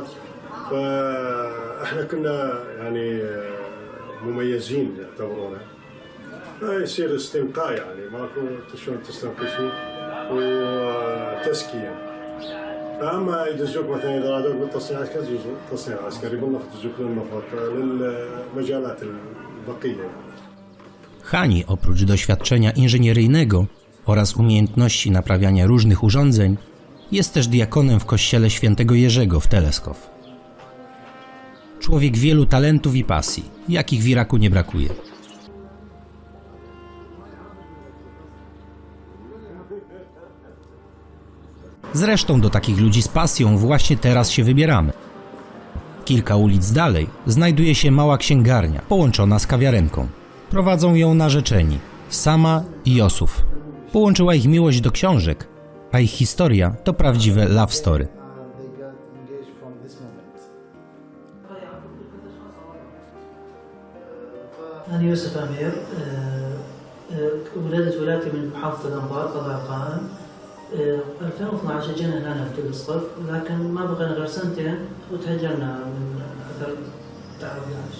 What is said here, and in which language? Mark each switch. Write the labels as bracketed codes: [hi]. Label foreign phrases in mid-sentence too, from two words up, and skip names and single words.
[ar] فاحنا كنا يعني مميزين يعتبرونا، يصير استنقاء، يعني ماكو شلون تستنقي شيء، وتزكيه. فاما يدزوك مثلا اذا ارادوك بالتصنيع العسكري يجوز التصنيع العسكري، بالنفط يدزوك للنفط للمجالات البقيه. [pl] Hani oprócz doświadczenia inżynieryjnego oraz umiejętności naprawiania różnych urządzeń jest też diakonem w kościele świętego Jerzego w Teleskow. Człowiek wielu talentów i pasji, jakich w Iraku nie brakuje. Zresztą do takich ludzi z pasją właśnie teraz się wybieramy. Kilka ulic dalej znajduje się mała księgarnia, połączona z kawiarenką. Prowadzą ją narzeczeni, Sama i Yosuf. Połączyła ich miłość do książek, a ich historia to prawdziwe [en] love story. [ar] أنا يوسف أمير، ولدت ولايتي من محافظة الأنبار قضاء القائم. 2012 جينا هنا في تلسقف، لكن ما بقينا غير سنتين وتهجرنا من أثر تعرض داعش.